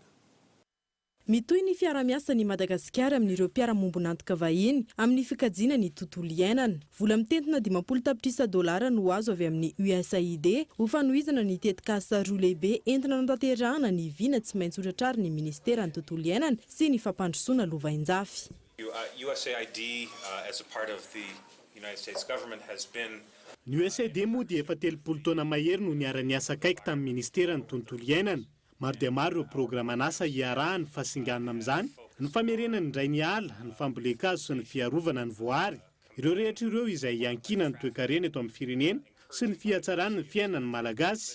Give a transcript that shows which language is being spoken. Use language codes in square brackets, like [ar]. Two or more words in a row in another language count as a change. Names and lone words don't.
[mg] Mitohy ny fiara-miasa ny Madagasikara amin'ireo mpiara-mombonantoka vahiny amin'ny fikajiana ny tontolo iainana. Vola mitentina $10 no azo avy amin'ny USAID ho fanohizana ny tetika asa roa lehibe entina natanterahana ny vina tsy maintsy hotratrary ny ministera ny tontolo iainana sy ny fampandrosoana lovain-jafy. [en] USAID as a part of the United States government has been [mg] Ny USAID moa dia efa 30 taona mahery no niara-niasa akaiky tamin'ny ministera ny tontolo iainana. Maro dia maro ireo programan'asa iarahany fahasinganana amin'izany, ny famerenany indray ny ala, ny famboleka-kazo sy ny fiarovana ny voary. Ireo rehetra ireo izay iankina ny toe-karena eto amin'ny firenena sy ny fihatsarana ny fiainan'ny malagasy.